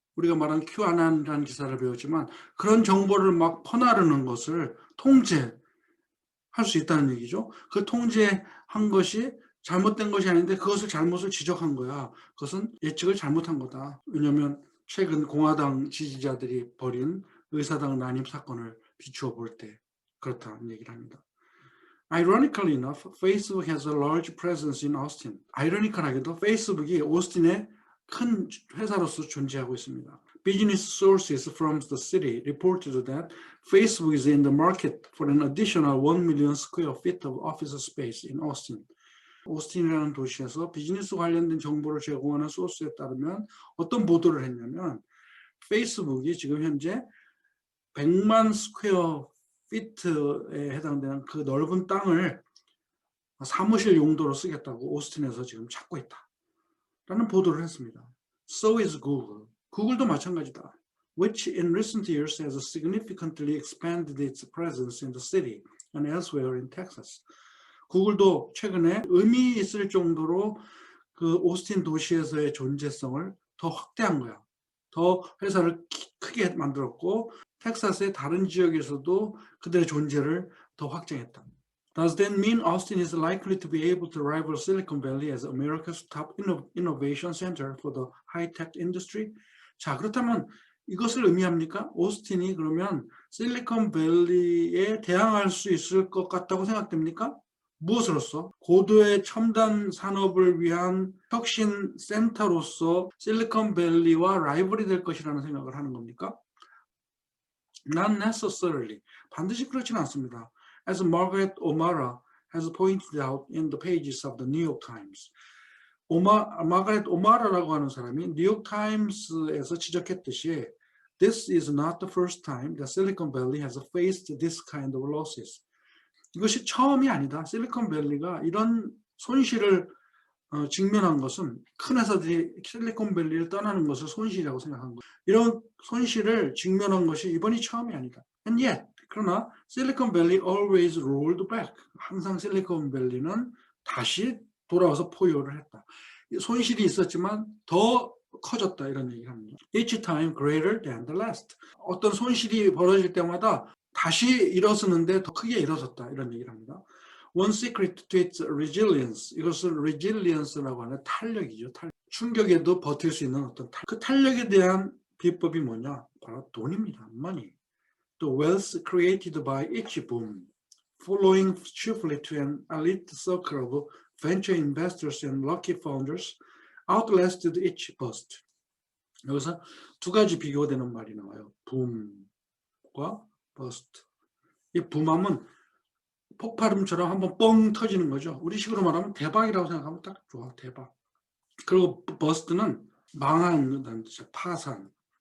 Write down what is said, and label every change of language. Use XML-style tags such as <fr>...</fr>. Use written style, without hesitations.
<ko>우리가 말한 QAnon이라는 기사를 배웠지만 그런 정보를 막 퍼나르는 것을 통제할 수 있다는 얘기죠. 그 통제한 것이 잘못된 것이 아닌데 그것을 잘못을 지적한 거야. 그것은 예측을 잘못한 거다. 왜냐하면 최근 공화당 지지자들이 벌인 의사당 난입 사건을 비추어 볼 때 그렇다는 얘기를 합니다.</ko> <en>Ironically enough, Facebook has a large presence in Austin.</en> <ko>아이러니컬하게도 페이스북이 오스틴에 큰 회사로서 존재하고 있습니다.</ko> <en>Business sources from the city reported that Facebook is in the market for an additional 1 million square feet of office space in Austin.</en> <ko>오스틴이라는 도시에서 비즈니스 관련된 정보를 제공하는 소스에 따르면 어떤 보도를 했냐면 페이스북이 지금 현재 100만 스퀘어 피트에 해당되는 그 넓은 땅을 사무실 용도로 쓰겠다고 오스틴에서 지금 찾고 있다 라는 보도를 했습니다.</ko> <en>So is Google.</en> <ko>구글도 마찬가지다.</ko> <en>Which in recent years has significantly expanded its presence in the city and elsewhere in Texas.</en> <ko>구글도 최근에 의미 있을 정도로 그 오스틴 도시에서의 존재성을 더 확대한 거야. 더 회사를 크게 만들었고 텍사스의 다른 지역에서도 그들의 존재를 더 확장했다.</ko> <en>Does that mean Austin is likely to be able to rival Silicon Valley as America's top innovation center for the high-tech industry?</en> <ko>자, 그렇다면 이것을 의미합니까? 오스틴이 그러면 실리콘밸리에 대항할 수 있을 것 같다고 생각됩니까? 무엇으로서? 고도의 첨단 산업을 위한 혁신 센터로서 실리콘밸리와 라이벌이 될 것이라는 생각을 하는 겁니까?</ko> <en>Not necessarily.</en> <ko>반드시 그렇지는 않습니다.</ko> <en>As Margaret O'Mara has pointed out in the pages of the New York Times.</en> <ko>마가렛 오마라라고 하는 사람이 뉴욕 타임스에서 지적했듯이</ko> <en>This is not the first time that Silicon Valley has faced this kind of losses.</en> <ko>이것이 처음이 아니다. 실리콘밸리가 이런 손실을 직면한 것은 큰 회사들이 실리콘밸리를 떠나는 것을 손실이라고 생각한 거예요. 이런 손실을 직면한 것이 이번이 처음이 아니다.</ko> <en>And yet,</en> <ko>그러나 실리콘밸리</ko> <en>always rolled back.</en> <ko>항상 실리콘밸리는 다시 돌아와서 포효를 했다. 손실이 있었지만 더 커졌다 이런 얘기를 합니다.</ko> <en>Each time greater than the last.</en> <ko>어떤 손실이 벌어질 때마다 다시 일어서는데 더 크게 일어섰다 이런 얘기를 합니다.</ko> <en>One secret to its resilience.</en> <ko>이것을 resilience라고 하는 탄력이죠. 충격에도 버틸 수 있는 어떤 그 탄력에 대한 비법이 뭐냐? 바로 돈입니다. Money.</ko> <en>The wealth created by each boom, following chiefly to an elite circle of venture investors and lucky founders, outlasted each bust.</en> <ko>여기서 두 가지 비교되는 말이 나와요. 붐과 버스트. 이 붐하면 폭발음처럼 한번 뻥 터지는 거죠. 우리식으로 말하면 대박이라고 생각하면 딱 좋아. 대박. 그리고 버스트는 망한다는 뜻이야. 파산.</ko>